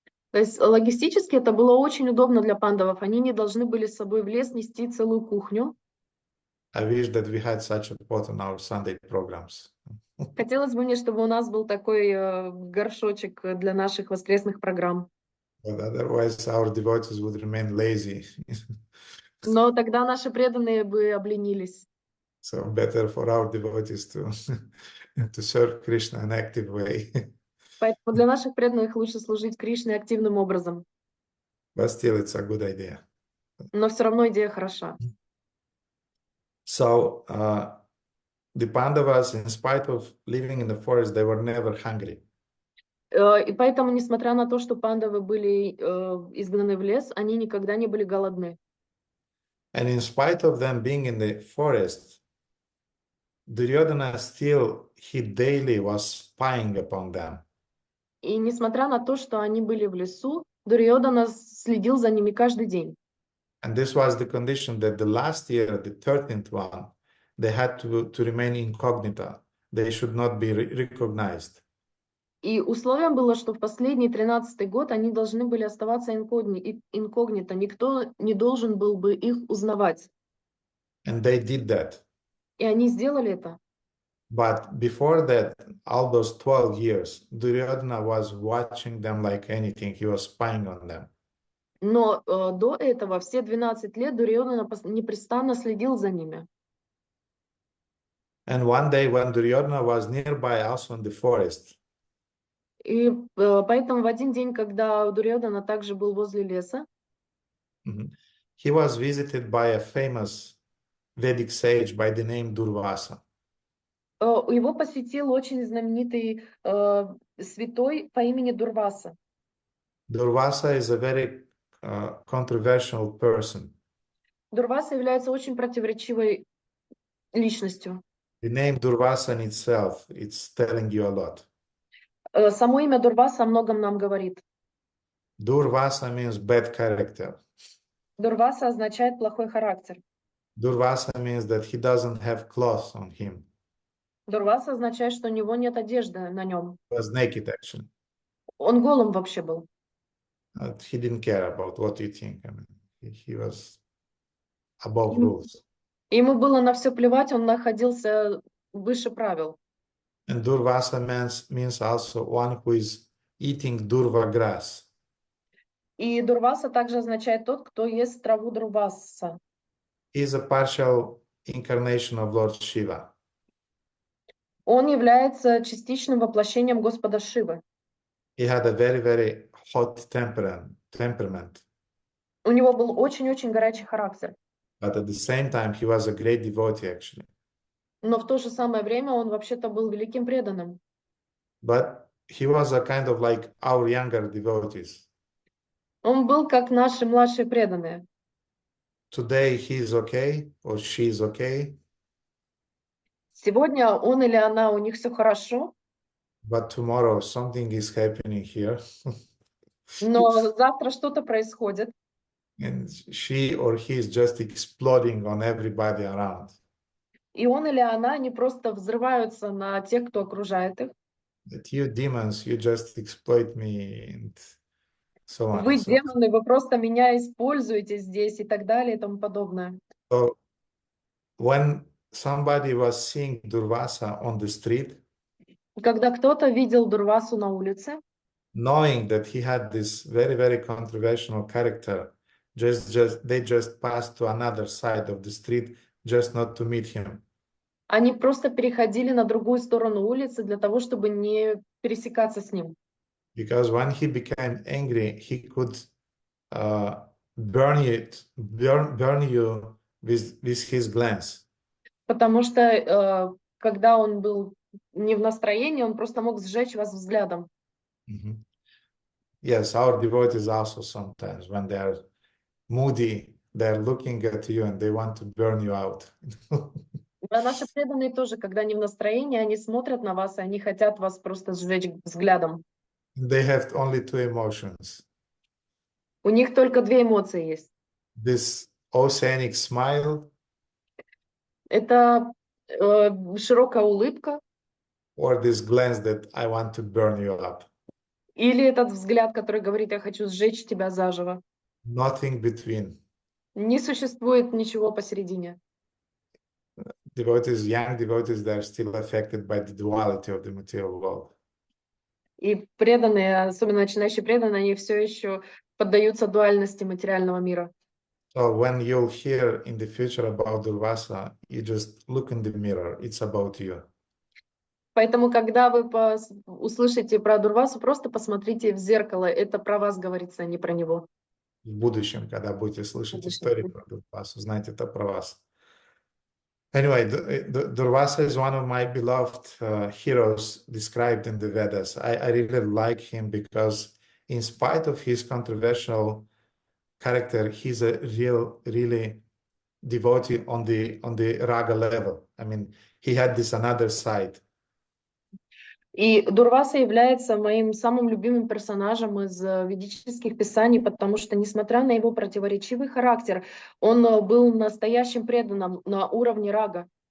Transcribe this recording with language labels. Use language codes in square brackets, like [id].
[ru] То есть логистически это было очень удобно для пандавов. Они не должны были с собой в лес нести целую кухню. [en] I wish that we had such a pot on our Sunday programs. [ru] Хотелось бы мне, чтобы у нас был такой горшочек для наших воскресных программ. [en] But otherwise, our devotees would remain lazy. [ru] Но тогда наши преданные бы обленились. [en] So better for our devotees to serve Krishna in an active way. [ru] Поэтому для наших преданных лучше служить Кришне активным образом. [en] But still, it's a good idea. [ru] Но все равно идея хороша. [en] So the Pandavas, in spite of living in the forest, they were never hungry. [ru] И поэтому, несмотря на то, что пандавы были изгнаны в лес, они никогда не были голодны. [en] And in spite of them being in the forest, Duryodhana still, he daily was spying upon them. [ru] И несмотря на то, что они были в лесу, Дурьодхана следил за ними каждый день. [en] And this was the condition that the last year, the 13th one, they had to remain incognito. They should not be recognized. [ru] И условием было, что в последний 13-й год они должны были оставаться инкогнито. Никто не должен был бы их узнавать. [en] And they did that. [ru] И они сделали это. [en] But before that, all those 12 years, Duryodhana was watching them like anything. He was spying on them. [ru] Но до этого, все 12 лет, Дурьодхана непрестанно следил за ними. [en] And one day when Duryodhana was nearby, also in the forest, [ru] И поэтому в один день, когда Дурьодана также был возле леса, [en] he was visited by a famous Vedic sage by the name Durvasa. [ru] его посетил очень знаменитый святой по имени Дурваса. [en] Durvasa is a very controversial person. [ru] Дурваса является очень противоречивой личностью. [en] The name Durvasa in itself, it's telling you a lot. [ru] Само имя Дурваса о многом нам говорит. [en] Durvasa means bad character. [ru] Дурваса означает плохой характер. [en] Durvasa means that he doesn't have clothes on him. [ru] Дурваса означает, что у него нет одежды на нем. [en] He was naked, actually. [ru] Он голым вообще был. [en] He didn't care about what you think. I mean, he was above rules. [ru] Ему было на все плевать, он находился выше правил. [en] And Durvasa means also one who is eating durva grass. [ru] И Дурваса также означает тот, кто ест траву Дурваса. [en] He is a partial incarnation of Lord Shiva. [ru] Он является частичным воплощением Господа Шивы. [en] He had a very, very hot temperament. [ru] У него был очень-очень горячий характер. [en] But at the same time, he was a great devotee, actually. [ru] Но в то же самое время он вообще-то был великим преданным. [en] But he was a kind of like our younger devotees. [ru] Он был как наши младшие преданные. [en] Today he is okay or she is okay, [ru] Сегодня он или она, у них все хорошо, [en] but tomorrow something is happening here, [ru] но завтра что-то происходит, [en] and she or he is just exploding on everybody around. [ru] и он или она, они просто взрываются на тех, кто окружает их. [en] That you demons, you just exploit me, and so on. [ru] Вы демоны, вы просто меня используете здесь и так далее и тому подобное. [en] So when somebody was seeing Durvasa on the street, [ru] Когда кто-то видел Дурвасу на улице, [en] knowing that he had this very, very controversial character, they just passed to another side of the street just not to meet him. [ru] они просто переходили на другую сторону улицы для того, чтобы не пересекаться с ним. [en] Because when he became angry, he could burn you with his glance. [ru] Потому что когда он был не в настроении, он просто мог сжечь вас взглядом. [en] Yes, our devotees also sometimes, when they are moody, they're looking at you and they want to burn you out. [ru] А наши преданные тоже, когда они в настроении, они смотрят на вас, и они хотят вас просто сжечь взглядом. [en] They have only two emotions. [ru] У них только две эмоции есть. [en] This oceanic smile [ru] Это широкая улыбка [en] or this glance that I want to burn you up. [ru] или этот взгляд, который говорит, я хочу сжечь тебя заживо. [en] Nothing between. [ru] Не существует ничего посередине. [en] Devotees, young devotees, they're still affected by the duality of the material world. [ru] И преданные, особенно начинающие преданные, они все еще поддаются дуальности материального мира. [en] So when you'll hear in the future about Durvasa, you just look in the mirror. It's about you. [ru] Поэтому, когда вы услышите про Дурвасу, просто посмотрите в зеркало. Это про вас говорится, а не про него. В будущем, когда будете слышать истории про Durvasa, знайте, это про вас. [en] Anyway, Durvasa is one of my beloved heroes described in the Vedas. I really like him because in spite of his controversial character, he's a really devotee on the raga level. I mean, he had this another side. [ru] И Дурваса является моим самым любимым персонажем из ведических писаний, потому что, несмотря на его противоречивый характер, он был настоящим преданным на уровне рага.